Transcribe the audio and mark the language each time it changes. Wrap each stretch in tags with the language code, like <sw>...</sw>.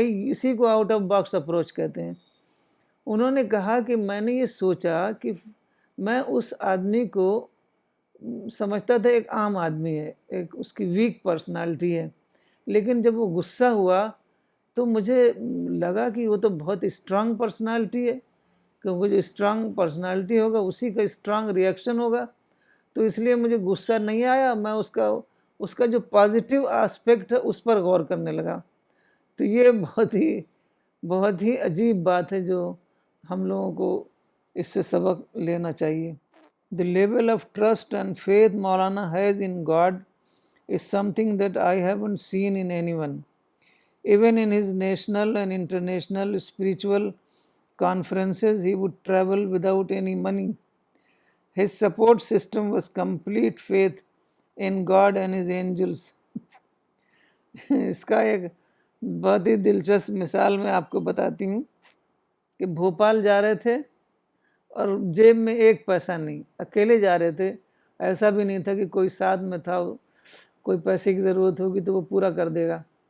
<ur>اسی کو out of box approach کہتے ہیں. انہوں نے کہا کہ میں نے یہ سوچا کہ میں اس آدمی کو سمجھتا تھا ایک عام آدمی ہے، ایک اس کی ویک پرسنالٹی ہے، لیکن جب وہ غصہ ہوا تو مجھے لگا کہ وہ تو بہت اسٹرانگ پرسنالٹی ہے، کیونکہ جو اسٹرانگ پرسنالٹی ہوگا اسی کا اسٹرانگ ریئیکشن ہوگا. تو اس لیے مجھے غصہ نہیں آیا، میں اس کا جو پازیٹیو آسپیکٹ ہے اس پر غور کرنے لگا. تو یہ بہت ہی عجیب بات ہے جو ہم لوگوں کو اس سے سبق لینا چاہیے.</ur> <en>The level of trust and faith Maulana has in God is something that I haven't seen in anyone. Even in his national and international spiritual conferences, he would travel without any money. His support system was complete faith in God and his angels.</en> <ur>اس کا ایک بہت ہی دلچسپ مثال میں آپ کو بتاتی ہوں کہ بھوپال جا رہے تھے اور جیب میں ایک پیسہ نہیں، اکیلے جا رہے تھے. ایسا بھی نہیں تھا کہ کوئی ساتھ میں تھا، کوئی پیسے کی ضرورت ہوگی تو وہ پورا کر دے گا.</ur>